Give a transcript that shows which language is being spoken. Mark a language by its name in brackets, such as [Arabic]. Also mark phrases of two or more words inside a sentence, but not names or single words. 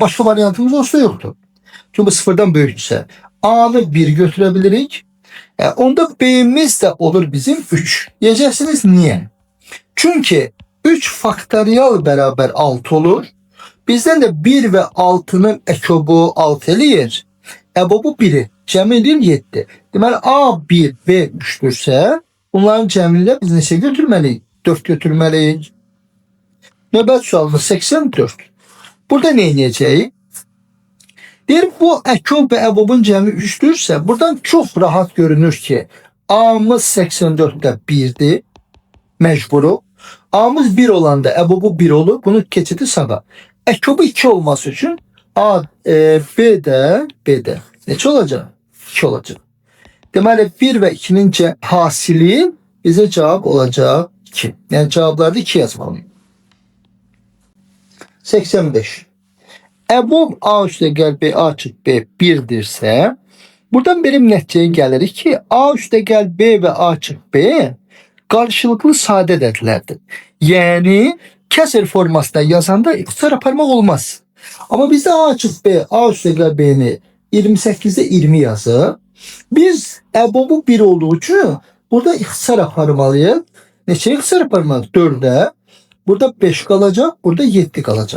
[Turkish] Başka varyantımız olsa yoktu. Çünkü bu sıfırdan büyükse A'nı 1 götürebilirik. Onda B'miz de olur bizim 3. Diyeceksiniz niye? Çünkü 3 faktoriyal beraber 6 olur. [Azerbaijani] Bizden de 1 ve 6'nın ekobu 6 eləyir. Bu 1'i cəm edir 7. Deməli A1, B3'dürsə, bunların cəmində biz neçə götürməliyik? 4 götürməliyik. Növbət sualımız 84. [Turkish] Burada ne edəcəyik? [Azerbaijani] Deyir bu ekob ve ebobun cəmi 3'dürsə, buradan çok rahat görünür ki A'mız 84'te 1'dir. Mecburu. A'mız 1 olanda ebobu 1 olur. Bunun keçidi sağa. Ekobu 2 olması için A, B'de neçə olacaq? 2 olacaq. Deməli 1 ve 2'nin hasili bize cevap olacak 2. Yani cevaplarda 2 yazmalıyım. 85. Ebob A üstə gəl B A çık B 1'dirsə, buradan benim nəticəyə gəlirik ki A üstə gəl B ve A çık B karşılıklı sade ədədlərdir. Yani kəsr formasında yazanda ixtisar aparmaq olmaz. Ama bizde A çık B, A üstə gəl B'ni 28'de 20 yazır. Biz ebobu 1 olduğu için burada ixtisar aparmalıyıq. Neçə ixtisar aparmalıyıq? 4'e. [Turkish] Burada 5 kalacak, burada 7 kalacak.